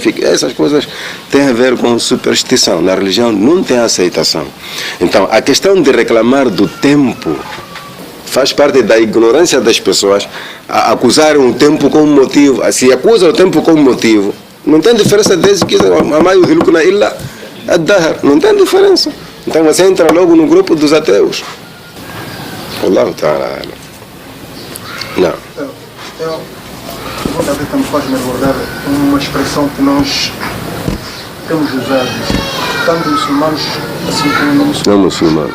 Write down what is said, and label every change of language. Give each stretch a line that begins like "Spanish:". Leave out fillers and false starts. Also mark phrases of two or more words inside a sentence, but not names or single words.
Portuguese: Essas coisas têm a ver com superstição. Na religião não tem aceitação. Então, a questão de reclamar do tempo faz parte da ignorância das pessoas a acusarem o tempo como motivo. Se acusa o tempo como motivo, não tem diferença desde que a
Arabic: إلا الدهر.
Portuguese: Não tem diferença. Então você entra logo no grupo dos ateus.
Arabic: الله تعالى.
Portuguese: Não. A pergunta que me faz me recordar uma expressão que nós temos usado, tanto muçulmanos assim como não muçulmanos.